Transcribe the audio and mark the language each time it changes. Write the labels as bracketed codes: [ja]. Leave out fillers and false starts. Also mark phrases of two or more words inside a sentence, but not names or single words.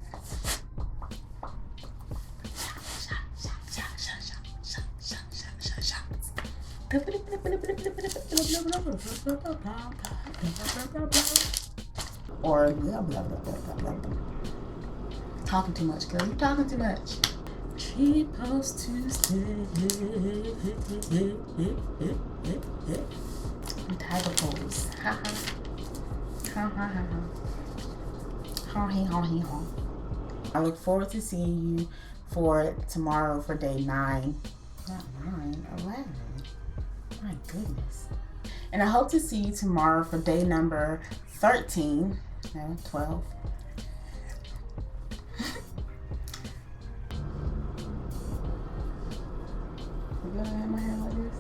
[en] Or blah, blah, blah, blah, blah, blah. Talking too much, girl. You're talking too much. She supposed to stay. Tiger pose. Ha ha. Ha ha ha ha. Ha he ha he ha. I look forward to seeing you for tomorrow for day 9. Not 9, 11. My goodness. And I hope to see you tomorrow for day number 13. No, 12. You gonna have my hair like this?